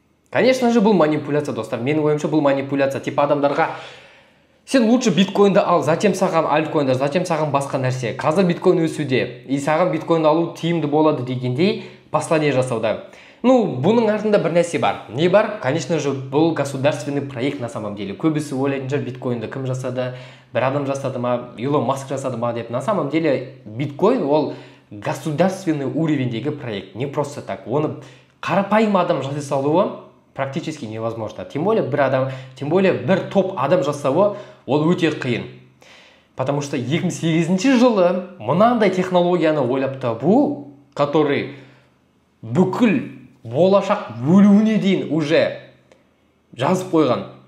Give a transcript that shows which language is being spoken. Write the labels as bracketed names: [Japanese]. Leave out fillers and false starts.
[Russian] Конечно же, [Kazakh] бұл манипуляция, достар. Менің ойымша бұл манипуляция. [Russian] Типа [Kazakh] адамдарға сен [Russian] лучше [Kazakh] биткоинді ал, [Russian] затем [Kazakh] саған альткоинді, затем саған басқа нәрсе. Қазір биткоин өсуде, и саған биткоин алу тиімді болады дегендей послание жасауда. Бұның артында бір нәрсе бар. Не бар? [Russian] Конечно же, [Kazakh] бұл [Russian] государственный проект на самом деле. [Kazakh] Көбісі ойлайтын шығар, биткоинді кім жасады? Бір адам жасады ма? Илон Маск жасады ма деп. [Russian] На самом деле, [Kazakh] биткоин ол [Russian] государственный [Kazakh] уровеньдегі проект. [Russian] Не просто так. [Kazakh] Оны қарапайым адам жасай салуы [Russian] практически невозможно. Тем более [Kazakh] бір топ адам жасауы ол өте қиын. [Russian] Потому что [Kazakh] 2008 жылы мынандай технологияны ойлап табу, [Russian] который [Kazakh] бүкіл болашақ бөлуіне дейін уже жазып қойған.